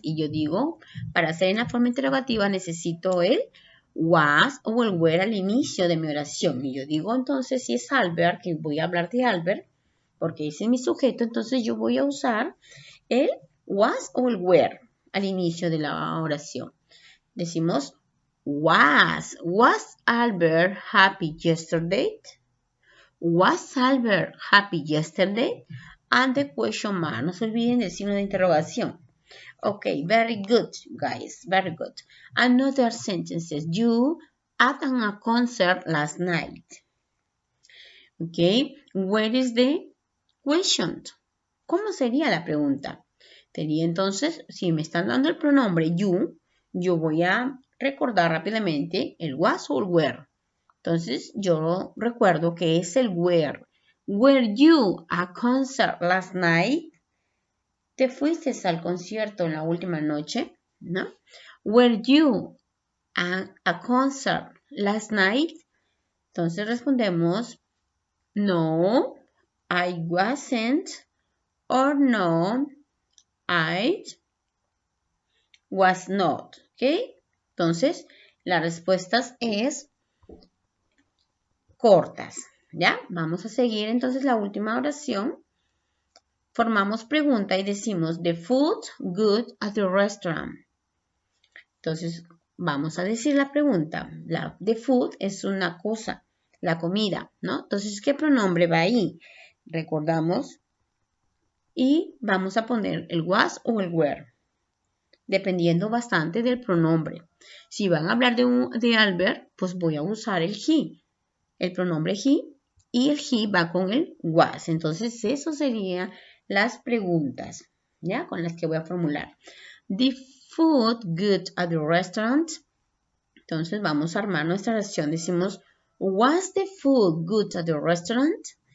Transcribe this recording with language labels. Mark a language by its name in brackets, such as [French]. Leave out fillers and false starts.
[Spanish] Y yo digo, para hacer en la forma interrogativa necesito el was o el were al inicio de mi oración. Y yo digo, entonces, si es Albert, que voy a hablar de Albert, porque ese es mi sujeto, entonces yo voy a usar el was o el were al inicio de la oración. [English] Decimos, was Albert happy yesterday? Was Albert happy yesterday? And the question mark. [Spanish] No se olviden del signo de interrogación. [English] Okay, very good, guys. Very good. Another sentences. You at a concert last night. Okay, where is the question? [Spanish] ¿Cómo sería la pregunta? Sería entonces, si me están dando el pronombre you, yo voy a recordar rápidamente el was o el were. Entonces, yo recuerdo que es el were. [English] Were you at a concert last night? [Spanish] ¿Te fuiste al concierto en la última noche? ¿No? [English] Were you at a concert last night? [Spanish] Entonces respondemos, [English] no, I wasn't, or no, I was not. ¿Ok? [Spanish] Entonces, las respuestas es cortas. ¿Ya? Vamos a seguir entonces la última oración. Formamos pregunta y decimos, [English] the food good at the restaurant. [Spanish] Entonces, vamos a decir la pregunta. The food es una cosa, la comida, ¿no? Entonces, ¿qué pronombre va ahí? Recordamos. Y vamos a poner el was o el were, dependiendo bastante del pronombre. Si van a hablar de Albert, pues voy a usar el he, el pronombre he, y el he va con el was. Entonces, eso serían las preguntas, ¿ya? Con las que voy a formular. [English] The food good at the restaurant. [Spanish] Entonces, vamos a armar nuestra oración. [English] Decimos, was the food good at the restaurant?